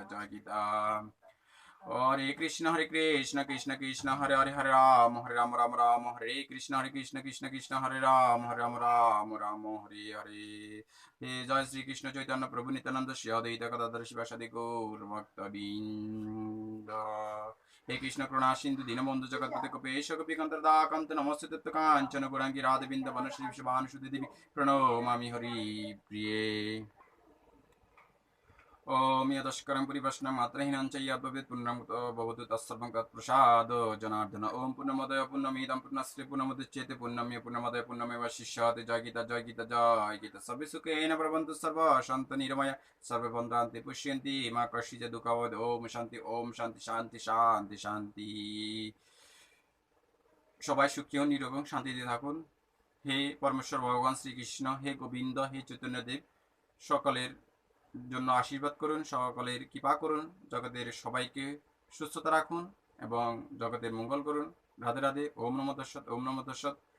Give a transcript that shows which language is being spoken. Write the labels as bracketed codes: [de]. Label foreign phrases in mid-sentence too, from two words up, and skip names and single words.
[sa] জয় গীতা হরে কৃষ্ণ কৃষ্ণ কৃষ্ণ হরে হরে হরে রাম রাম রাম হরে কৃষ্ণ কৃষ্ণ কৃষ্ণ হরে রাম রাম রাম হরে হরে হে জয় শ্রীকৃষ্ণ চৈতন্য প্রভু নিত্যানন্দ শ্রী অদ্বৈত গদাধর শিবাসাদি গৌর ভক্তবৃন্দ হে কৃষ্ণ করুণা সিন্ধু দীনবন্ধু জগৎপতি কপেশ গোপীকান্ত দাকান্ত নমস্তে তত্ত্ব কাঞ্চন গৌরাঙ্গী রাধবিন্দ বনশ্রী বিশ্বভানুসুতি দেবী প্রণমামি হরি প্রিয়ে ओम यदस्करं परिवशनं मात्रहीनं च यद्भवेत् पुण्यं भवतु तत्सर्वं तत्प्रसाद जनार्दन ओम पूर्णमदय पूर्णमिदं पूर्णस्य पूर्णमुदच्यते पूर्णमेव पूर्णमदय पूर्णमेवावशिष्यते जय गीता जय गीता जय गीता सर्वे सुखेन भवन्तु सर्वे शान्तिनिरामया सर्वे भद्रान्ति पुष्यन्ति मा कश्चित् दुःखवद् ओम शान्ति शान्ति शान्ति शान्ति [bn] সবাই সুখী ও নিরোগ এবং শান্তিতে থাকুন। হে পরমেশ্বর ভগবান শ্রীকৃষ্ণ, হে গোবিন্দ, হে চৈতন্যদেব, সকলের জন্য আশীর্বাদ করুন, সকলের কৃপা করুন, জগতের সবাইকে সুস্থতা রাখুন এবং জগতের মঙ্গল করুন। [sa] রাধে রাধে। ওম নমঃ তৎসৎ, ওম নমঃ তৎসৎ।